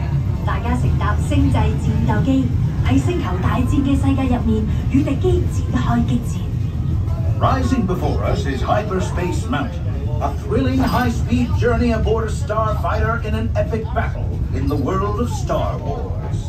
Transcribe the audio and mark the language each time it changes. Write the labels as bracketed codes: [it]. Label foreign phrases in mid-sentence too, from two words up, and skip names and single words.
[yue] 大家乘搭星際戰鬥機喺星球大戰嘅世界入面，與敵機展開激戰。 [en] Rising before us is Hyperspace Mountain, a thrilling high-speed journey aboard a starfighter in an epic battle in the world of Star Wars.